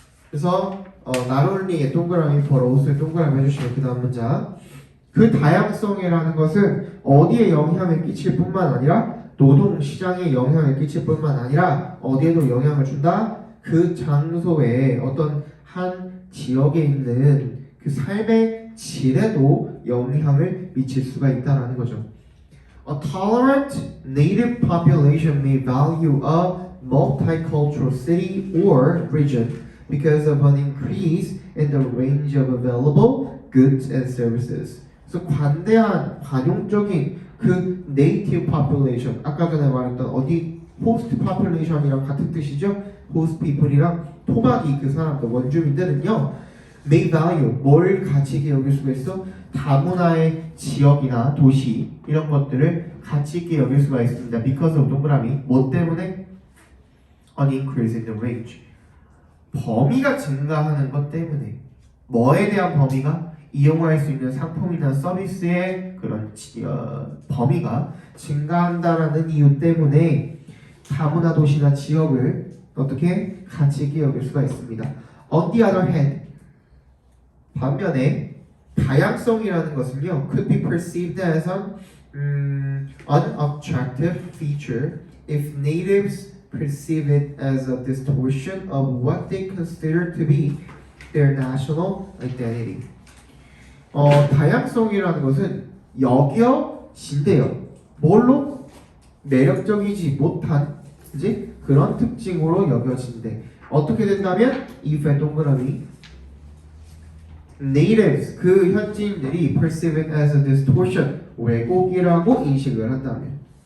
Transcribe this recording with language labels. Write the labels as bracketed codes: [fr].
[ko] 그래서 not only 의 동그라미 for also 의 동그라미 해주시면 그 다음 문장 그 다양성이라는 것은 어디에 영향을 끼칠 뿐만 아니라 노동시장에 영향을 끼칠 뿐만 아니라 어디에도 영향을 준다? 그 장소에 어떤 한 지역에 있는 그 삶의 질에도 영향을 미칠 수가 있다는 거죠. [en] A tolerant native population may value a multicultural city or region because of an increase in the range of available goods and services. [ko] 그래서 관대한, 관용적인 그 native population, 아까 전에 말했던 어디 host population 이랑 같은 뜻이죠? host people 이랑 토박이 그 사람들, 원주민들은요 may value, 뭘 가치 있게 여길 수가 있어? 다문화의 지역이나 도시 이런 것들을 가치 있게 여길 수가 있습니다. because of 동그라미, 뭐 때문에? [en] an increase in the range. [ko] 범위가 증가하는 것 때문에. 뭐에 대한 범위가? 이용할 수 있는 상품이나 서비스의 그런 범위가 증가한다라는 이유 때문에 다문화 도시나 지역을 어떻게 가치 있게 여길 수가 있습니다. [en] On the other hand, 반면에 다양성이라는 것은요 could be perceived as an unattractive feature if natives perceive it as a distortion of what they consider to be their national identity. [ko] 다양성이라는 것은 여겨진대요. 뭘로? 매력적이지 못한 이제 그런 특징으로 여겨진대. 어떻게 된다면 if 동그라미 natives 그 현지인들이 perceive it as a distortion 왜곡이라고 인식을 한다면.